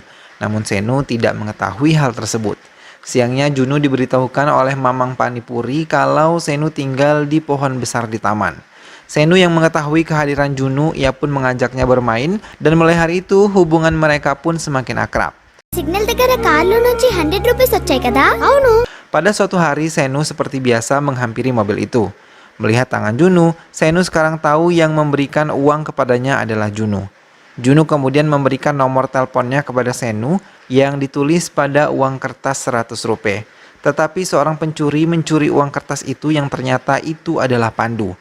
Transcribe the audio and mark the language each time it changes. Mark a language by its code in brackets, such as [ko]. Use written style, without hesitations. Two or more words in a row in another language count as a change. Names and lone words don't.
[id] Namun Senu tidak mengetahui hal tersebut. Siangnya Junu diberitahukan oleh mamang panipuri kalau Senu tinggal di pohon besar di taman. Senu yang mengetahui kehadiran Junu, ia pun mengajaknya bermain dan mulai hari itu hubungan mereka pun semakin akrab. [te] Signal దగ్గర కార్లో నుంచి 100 రూపీస్ వచ్చాయి కదా? అవును. [id] Pada suatu hari Senu seperti biasa menghampiri mobil itu. Melihat tangan Junu, Senu sekarang tahu yang memberikan uang kepadanya adalah Junu. Junu kemudian memberikan nomor teleponnya kepada Senu yang ditulis pada uang kertas 100 rupiah. Tetapi seorang pencuri mencuri uang kertas itu yang ternyata itu adalah Pandu.